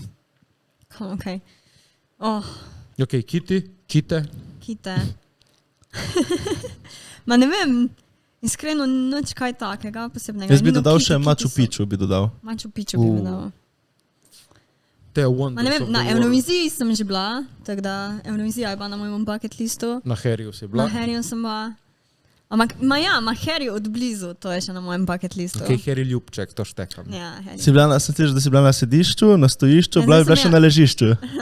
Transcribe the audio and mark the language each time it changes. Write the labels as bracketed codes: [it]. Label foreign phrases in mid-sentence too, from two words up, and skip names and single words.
[sl] Okej. Oh, Okej, kite. kite. Ma ne vem, iskreno nič kaj takega posebnega. Jaz bi Ni, no, dodal kiti- še kiti Machu so- Picchu, bi dodal. Machu Picchu bi dodal. Te Ma ne Wonders vem, of na [en] the World. [sl] Euroviziji sem že bila, tako da Eurovizija je bila na mojem [en] bucket listu. [sl] Na Heriju si Na bila. Harryju sem bila. Ampak, ma ja, ma Harry od blizu, to je še na mojem [en] bucket listu. [sl] Okej, Heri Ljubček, to štekam. Ja, Harry. Si bila, sem slišal, da si bila na sedišču, na stojišču, Ja, bila zdaj je bila sem še ja- na ležišču.